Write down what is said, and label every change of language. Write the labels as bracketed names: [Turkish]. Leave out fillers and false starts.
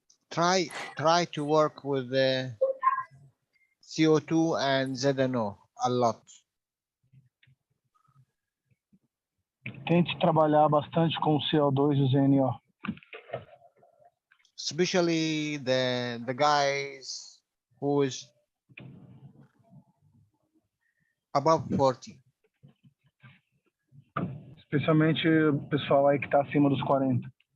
[English] Try to work with the CO2 and ZNO a lot. [Portuguese] Tente trabalhar bastante com o CO2 e o ZNO. [English] Especially the guys who is above 40. [Portuguese] Especialmente o pessoal aí que está acima dos 40.